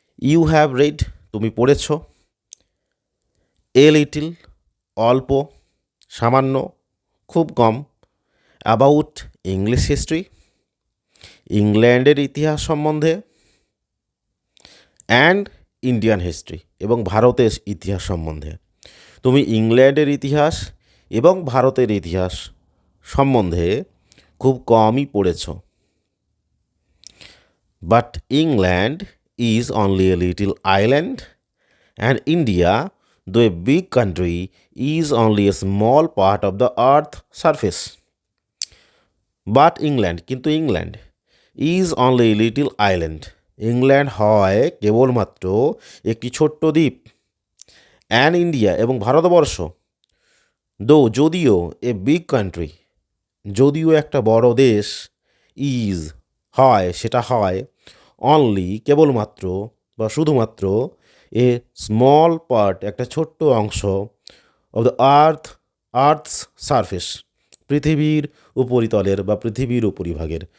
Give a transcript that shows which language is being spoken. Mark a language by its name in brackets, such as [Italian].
[English] you have read, [Bangla] তুমি পড়েছ, [English] a little, [Bangla] অল্প, সামান্য, খুব কম, [English] about English history, [Bangla] ইংল্যান্ডের ইতিহাস সম্বন্ধে, [English] and Indian history [Bangla] এবং ভারতের ইতিহাস সম্বন্ধে। তুমি ইংল্যান্ডের ইতিহাস এবং ভারতের ইতিহাস সম্বন্ধে খুব কমই পড়েছ। [English] But England is only a little island and India, though a big country, is only a small part of the earth surface. But England, [Bangla] কিন্তু England, [English] is only a little island, [Bangla] England হয় কেবলমাত্র একটি ছোট্ট দ্বীপ। [English] and India, [Bangla] এবং ভারতবর্ষ, যদিও [English] a big country, [Bangla] যদিও একটা বড় দেশ, ইজ হয়, সেটা হয়, অনলি কেবলমাত্র বা শুধুমাত্র, [English] a small part [Bangla] একটা ছোট্ট অংশ, [English] of the earth's surface, [Bangla] পৃথিবীর উপরিতলের বা পৃথিবীর উপরিভাগের।